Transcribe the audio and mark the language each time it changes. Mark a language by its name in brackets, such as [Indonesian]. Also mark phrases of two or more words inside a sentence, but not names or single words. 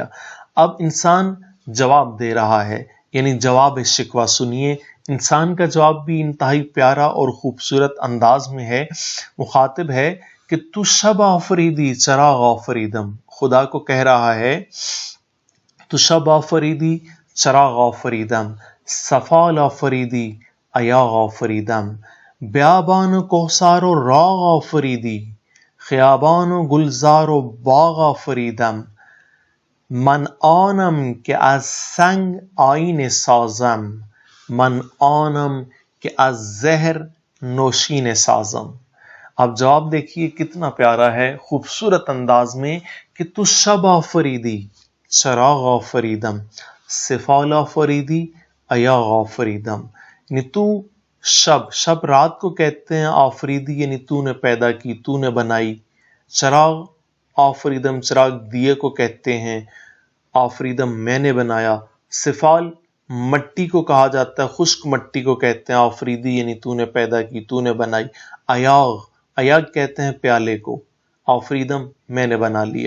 [Urdu] اب انسان جواب دے رہا ہے، یعنی جواب شکوہ سنیے۔ انسان کا جواب بھی انتہائی پیارا اور خوبصورت انداز میں ہے۔ مخاطب ہے کہ [Persian] تو شب آفریدی چراغ آفریدم، [Urdu] خدا کو کہہ رہا ہے [Persian] تو شب آفریدی چراغ آفریدم، صفال آفریدی ایاغ آفریدم، بیابان و کوثار و راغ آفریدی، خیابان و گلزار و باغ آفریدم، من آنم که از سنگ آیین سازم، من آنم که از زہر نوشین سازم۔ [Urdu] اب جواب دیکھیے کتنا پیارا ہے، خوبصورت انداز میں، کہ [Persian] تو شب آفریدی چراغ آفریدم، صفال آفریدی ایاغ آفریدم، [Urdu] یعنی تو شب رات کو کہتے ہیں، آفریدی یعنی تو نے پیدا کی، تو نے بنائی، چراغ آفریدم، چراغ دیے کو کہتے ہیں، آفریدم میں نے بنایا، صفال مٹی کو کہا جاتا ہے، خشک مٹی کو کہتے ہیں، آفریدی یعنی تو نے پیدا کی، تو نے بنائی، ایاغ کہتے ہیں پیالے کو، آفریدم میں نے بنا لیا۔